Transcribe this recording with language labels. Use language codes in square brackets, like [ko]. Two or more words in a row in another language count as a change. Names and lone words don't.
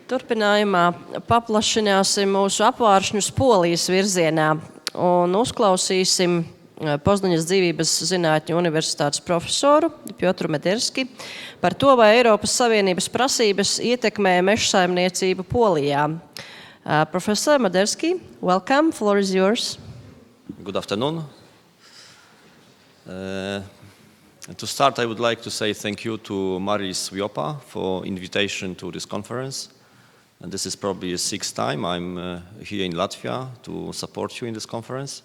[lv] Turpinājumā paplašināsim mūsu apvāršņus Polijas virzienā un uzklausīsim Pozņanas Dzīvības zinātņu universitātes profesoru Piotru Mederski par to, vai Eiropas Savienības prasības ietekmē mežsaimniecību Polijā. [en] Professor Mederski, welcome. Floor is yours. Good afternoon. To start, I would like to say thank you to Maris Viopa for invitation to this conference. And this is probably the sixth time I'm here in Latvia to support you in this conference.